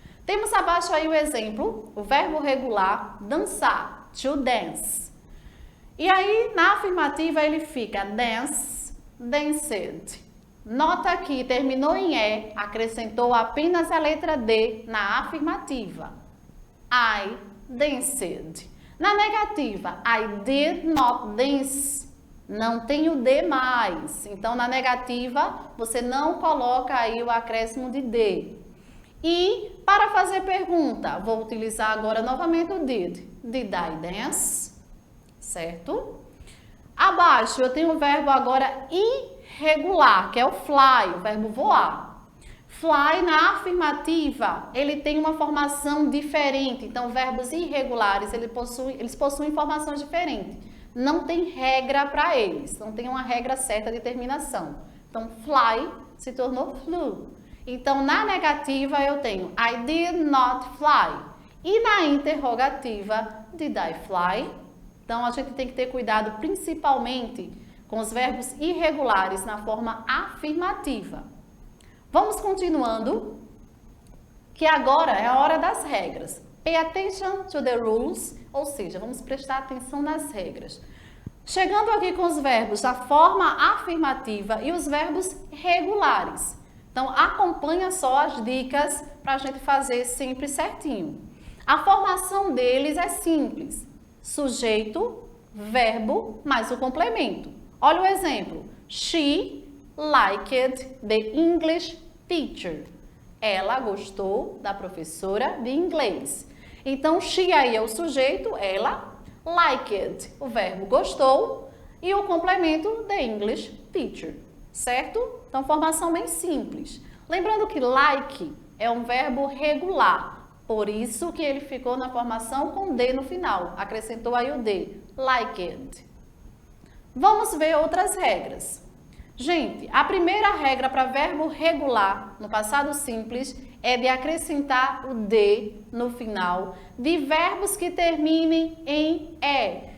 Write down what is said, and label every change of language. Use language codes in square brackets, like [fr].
[pt] Temos abaixo aí o exemplo, o verbo regular, dançar, to dance. E aí, na afirmativa, ele fica dance, danced. Nota que terminou em E, acrescentou apenas a letra D na afirmativa. [en] I danced. [pt] Na negativa, I did not dance. Não tem o D mais. Então, na negativa, você não coloca aí o acréscimo de D. E, para fazer pergunta, vou utilizar agora novamente o did. Did I dance? Certo? Abaixo eu tenho o verbo agora irregular, que é o fly, o verbo voar. Fly na afirmativa, ele tem uma formação diferente. Então, verbos irregulares, eles possuem formações diferentes. Não tem regra para eles, não tem uma regra certa de terminação. Então, fly se tornou flew. Então, na negativa eu tenho I did not fly. E na interrogativa, did I fly? Então, a gente tem que ter cuidado principalmente com os verbos irregulares na forma afirmativa. Vamos continuando, que agora é a hora das regras. Pay attention to the rules, ou seja, vamos prestar atenção nas regras. Chegando aqui com os verbos da forma afirmativa e os verbos regulares. Então, acompanha só as dicas para a gente fazer sempre certinho. A formação deles é simples. Sujeito, verbo, mais o complemento. Olha o exemplo. [en] She liked the English teacher. [pt] Ela gostou da professora de inglês. Então, she aí é o sujeito, ela. Liked, o verbo gostou. E o complemento, the English teacher. Certo? Então, formação bem simples. Lembrando que like é um verbo regular. Por isso que ele ficou na formação com D no final. Acrescentou aí o D. Liked. Vamos ver outras regras. Gente, a primeira regra para verbo regular no passado simples é de acrescentar o D no final de verbos que terminem em E.